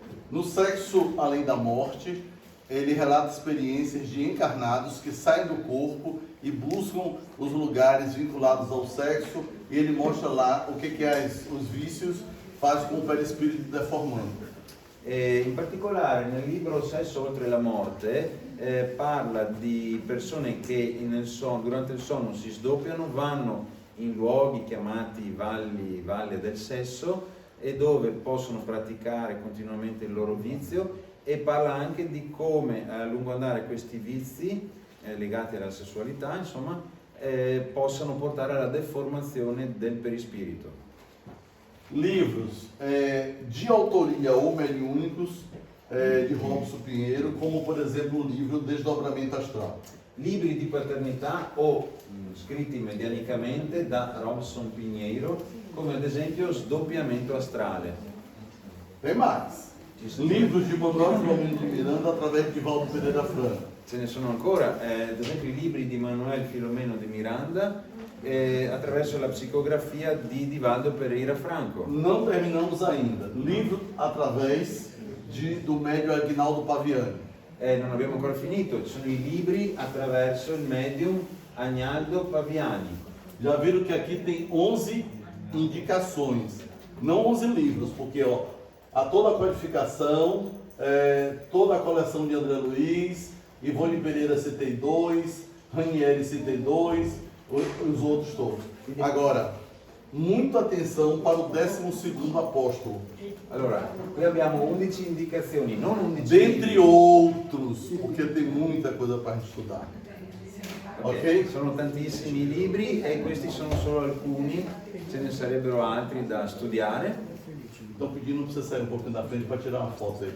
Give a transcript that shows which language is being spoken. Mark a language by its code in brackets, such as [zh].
[pt] No Sexo Além da Morte, ele relata experiências de encarnados que saem do corpo e buscam os lugares vinculados ao sexo, e ele mostra lá o que os vícios fazem com o perispírito deformando. [it] In particolare nel libro Sesso oltre la morte parla di persone che durante il sonno si sdoppiano, vanno in luoghi chiamati valli del sesso e dove possono praticare continuamente il loro vizio, e parla anche di come a lungo andare questi vizi legati alla sessualità insomma possano portare alla deformazione del perispirito. [pt] Livros de autoria ou mediúnicos de Robson Pinheiro, como por exemplo o livro Desdobramento Astral. [it] Libri di paternità o scritti medianicamente da Robson Pinheiro, come ad esempio Sdoppiamento astrale. [pt] Tem mais. Livros de Manuel Filomeno de Miranda através de Valdo Pereira Franco. [it] Ce ne sono ancora, ad esempio i libri di Manuel Filomeno di Miranda attraverso la psicografia di Divaldo Pereira Franco. [pt] Não terminamos ainda. Livro através do médium Aguinaldo Paviani. [it] Non abbiamo ancora finito, ci sono i libri attraverso il medium Agnaldo Paviani. [pt] Já viram que aqui tem 11 indicações, não 11 livros, porque ó, há toda a codificação, toda a coleção de André Luiz, Ivone Pereira citei 2, Ranieri citei 2, os outros todos. Agora, muita atenção para o 12º apóstolo. [it] Allora, qui abbiamo 11 indicazioni, non 11 [pt] Dentre [it] libri. [pt] outros, porque tem muita coisa para estudar. Ok? [it] Sono tantissimi libri e questi sono solo alcuni, ce ne sarebbero altri da studiare. [pt] Estão pedindo para você sair um pouquinho da frente para tirar uma foto aí.